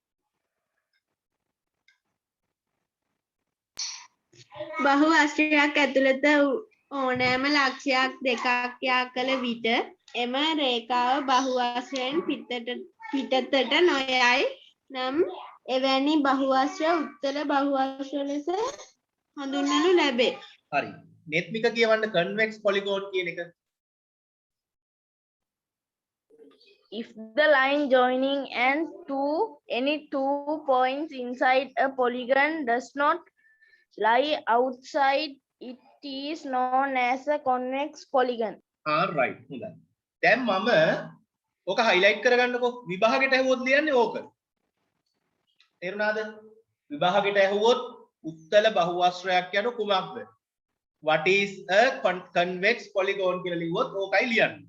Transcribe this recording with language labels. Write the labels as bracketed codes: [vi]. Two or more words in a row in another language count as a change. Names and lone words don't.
[si] බහුවස්ත්‍රයක් ඇතුළත ඕනෑම ලක්ෂයක් දෙකක් යා කළ විට එම රේඛාව බහුවස්ත්‍රයෙන් පිටතට නොයයි නම් එවැනි බහුවස්ත්‍ර උත්තර බහුවස්ත්‍ර ලෙස හඳුන්වනු ලැබේ. හරි නෙත්මික කියවන්න [en] convex polygon [si] කියන එක. [en] If the line joining any two points inside a polygon does not lie outside, it is known as a convex polygon. [si] right හොඳයි. දැන් මම ඕක highlight කරගන්නකෝ. විභාගෙට ඇහුවොත් ලියන්නේ ඕක. තේරුණාද? විභාගෙට ඇහුවොත් උත්තල බහුවස්ත්‍රයක් යන කුමක්ද? [en] What is a convex polygon [si] කියලා ලිව්වොත් ඕකයි ලියන්නේ.